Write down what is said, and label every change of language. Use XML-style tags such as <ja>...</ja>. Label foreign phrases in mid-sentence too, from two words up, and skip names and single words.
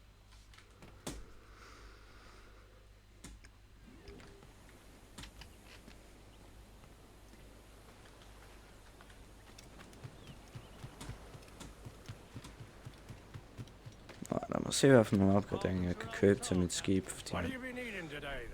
<da>Lad mig se, hvad for nogle opgraderinger jeg kan købe til mit skib, fordi</da> <en>What</en> <da>jeg</da> <en>have you been eating today, then?</en>